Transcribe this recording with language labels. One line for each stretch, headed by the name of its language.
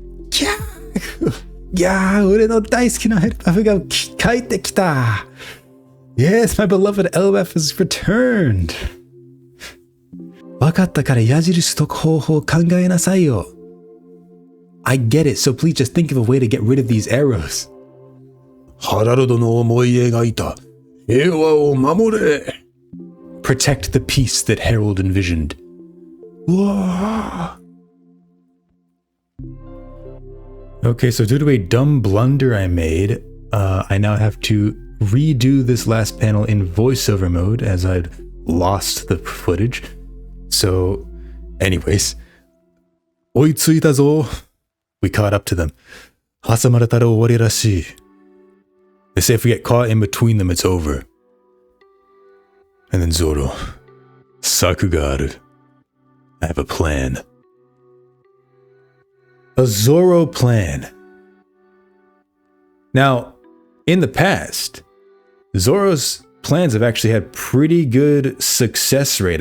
Japanese: キャーいやー、俺の大好きなエルバフが帰ってきた。
English: Yes, my beloved Elbaph has returned.
Japanese: わかったから矢印解く方法を考えなさいよ。
English: I get it, so please just think of a way to get rid of these arrows.
Japanese: ハラルドの思い描いた平和を守れ。
English: Protect the peace that Harold envisioned. うわー。 Okay, so due to a dumb blunder I made, I now have to redo this last panel in voiceover mode as I'd lost the footage. So, anyways,
Japanese: 追いついたぞ。
English: we caught up to them.
Japanese: 挟まれたら終わりらしい。
English: They say if we get caught in between them, it's over. And then Zoro,
Japanese: 策がある。
English: I have a plan. A Zoro plan. Now, in the past, Zoro's plans have actually had pretty good success rate.